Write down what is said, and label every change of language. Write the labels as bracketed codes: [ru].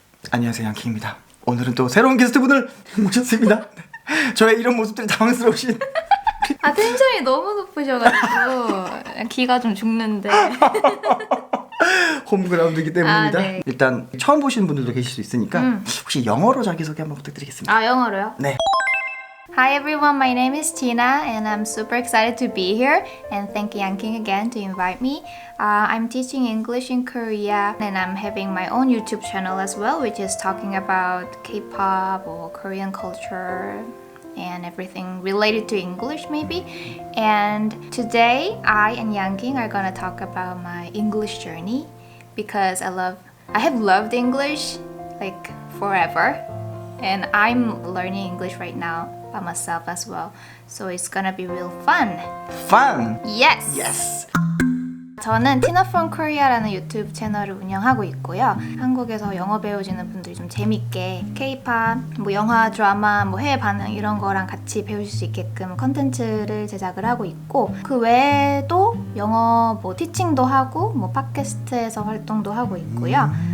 [ko] 안녕하세요. 양키입니다. 오늘은 또 새로운 게스트분을 모셨습니다. 저의 이런 모습들이 당황스러우신 아, 텐션이 너무 높으셔가지고 기가 좀 죽는데. 홈그라운드이기 때문입니다. 아, 네. 일단 처음 보시는 분들도 계실 수 있으니까 혹시 영어로 자기소개 한번 부탁드리겠습니다. 아, 영어로요? 네. [en] Hi everyone, my name is Tina and I'm super excited to be here and thank Yanking again to invite me. I'm teaching English in Korea and I'm having my own YouTube channel as well, which is talking about K-pop or Korean culture and everything related to English maybe. And today I and Yanking are gonna talk about my English journey because I have loved English like forever. And I'm learning English right now by myself as well. So it's gonna be real fun. Fun. Yes! Yes. [ko] 저는 Tina from Korea라는 유튜브 채널을 운영하고 있고요. 한국에서 영어 배우시는 분들이 좀 재밌게 K-pop, 뭐 영화, 드라마, 뭐 해외 반응 이런 거랑 같이 배우실 수 있게끔 컨텐츠를 제작을 하고 있고 그 외에도 영어 뭐 티칭도 하고 뭐 팟캐스트에서 활동도 하고 있고요.